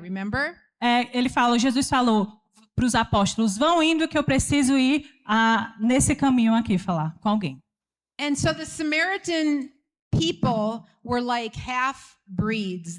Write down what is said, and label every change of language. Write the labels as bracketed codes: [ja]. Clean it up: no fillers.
[en] Remember? [pt] Jesus falou para os apóstolos, vão indo que eu preciso ir nesse caminho aqui falar com alguém. [en] And so the Samaritan people were like half breeds.